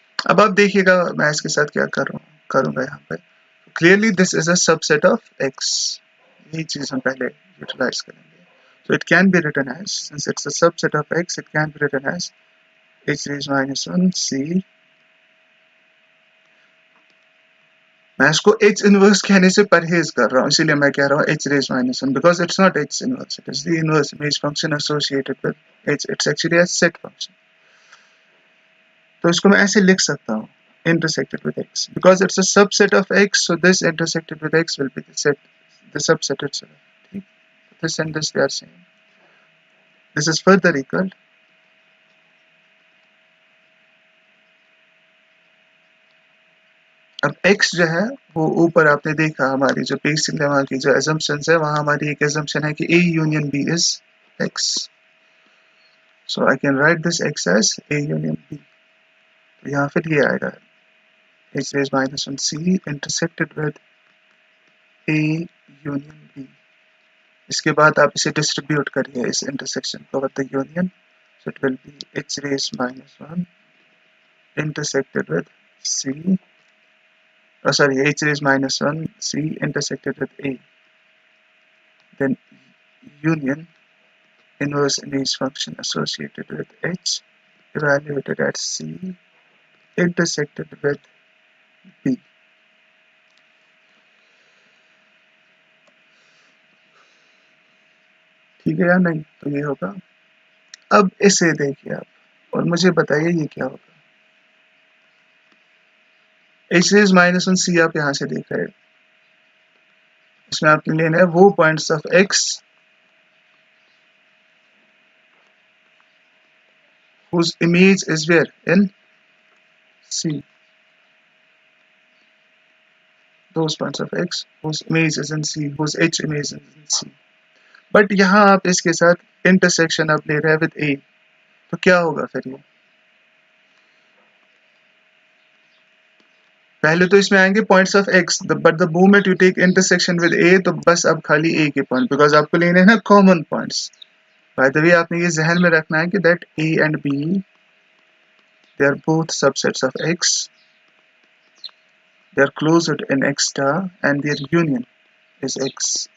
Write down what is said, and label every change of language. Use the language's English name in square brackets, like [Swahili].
[Hindi] अब आप देखिएगा मैं इसके साथ क्या करूंगा यहाँ पे। [English] clearly this is a subset of x, [Hindi] यही चीज हम पहले यूटिलाइज करेंगे। [English] So it can be written as, since it's a subset of x, it can be written as h raised minus 1 C [Hindi] मैं इसको h इनवर्स कहने से परहेज कर रहा हूँ, [English] इसीलिए मैं कह रहा हूँ h raised minus 1 because it's not h inverse, it is the inverse image function associated with h. It's actually a set function. [Hindi] तो इसको मैं ऐसे लिख सकता हूँ, [English] intersected with x because it's a subset of x, so this intersected with x will be the subset itself. ठीक, this and this they are same. This is further equal. [Hindi] अब x जो है वो ऊपर आपने देखा हमारी जो बेसिक लेमा की जो assumptions है, वहां हमारी एक assumption है कि [English] A union B is x. So I can write this x as A union B. [Hindi] तो यहाँ फिर ये आएगा [English] h raised minus 1 c intersected with A union B. [Hindi] इसके बाद आप इसे डिस्ट्रीब्यूट करिए इस इंटरसेक्शन को [English] with the union. So it will be h raised minus 1 intersected with c. Sorry, h raised minus 1 c intersected with A. Then union inverse image function associated with h evaluated at c intersected with B. [Hindi] ठीक है या नहीं? तो ये होगा। अब इसे देखिए आप और मुझे बताइए ये क्या होगा। h raised minus 1 c आप यहाँ से देख रहे हैं, इसमें आपने लेना है वो points of x [English] whose image is where in C. Those points of x whose image is in C, whose h image is in C. [Hindi] But यहाँ आप इसके साथ इंटरसेक्शन आप ले रहे हैं विद A, तो क्या होगा फिर ये? पहले तो इसमें आएंगे points of x, [English] but the moment you take intersection with A, [Hindi] तो बस अब खाली A के पॉइंट, बिकॉज आपको लेने हैं ना common points. [English] by the way [Hindi] आपने ये जहन में रखना है कि [English] That A and B they are both subsets of x, they are closed in x star and their union is x.